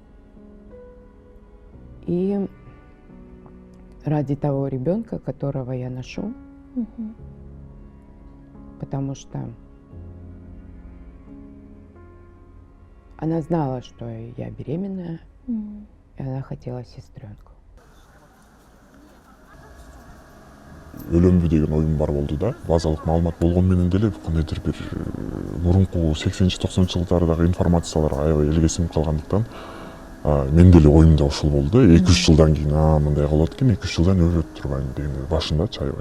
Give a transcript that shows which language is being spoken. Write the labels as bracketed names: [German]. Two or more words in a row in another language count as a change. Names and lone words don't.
[Russian] И ради того ребенка, которого я ношу, потому что она знала, что я беременная, и она хотела сестренку. [Kyrgyz] Өлөмбү деген оюм бар болду да. Базалык маалымат болгон менен деле кандайдыр бир мурунку 80-90 жылдардагы информацияларга аябай элегесинип калгандыктан мен деле оюмда ушул болду. 2-3 жылдан кийин мындай кылат экен, 2-3 жылдан өлөт турбайм деген башындачы аябай.